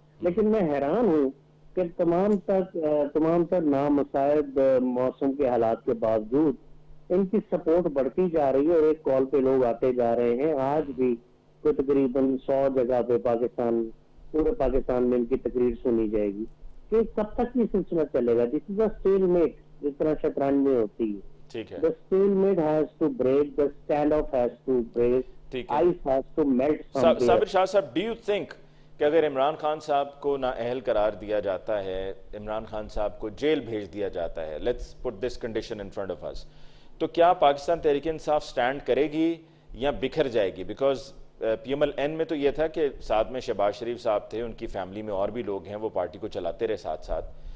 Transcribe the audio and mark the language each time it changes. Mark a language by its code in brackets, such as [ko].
[ur] لیکن میں حیران ہوں کہ تمام تر نامساعد موسم کے حالات کے باوجود ان کی سپورٹ بڑھتی جا رہی ہے اور ایک کال پہ لوگ آتے جا رہے ہیں. آج بھی کوئی تقریباً 100 جگہ پہ پورے پاکستان میں ان کی تقریر سنی جائے گی. کہ کب تک یہ سلسلہ چلے گا؟ [en] this is a stalemate, [ur] جس طرح شطرنج میں ہوتی ہے. ٹھیک ہے, [en] The stalemate has to break, the standoff has to break, ice has to melt somewhere. [ur] صابر شاہ صاحب, [en] do you think [ur] کہ اگر عمران خان صاحب کو نااہل قرار دیا جاتا ہے, عمران خان صاحب کو جیل بھیج دیا جاتا ہے, [en] let's put this condition in front of us, [ur] تو کیا پاکستان تحریک انصاف سٹینڈ کرے گی یا بکھر جائے گی؟ Because P M L N میں تو یہ تھا کہ ساتھ میں شہباز شریف صاحب تھے, ان کی فیملی میں اور بھی لوگ ہیں, وہ پارٹی کو چلاتے رہے ساتھ ساتھ.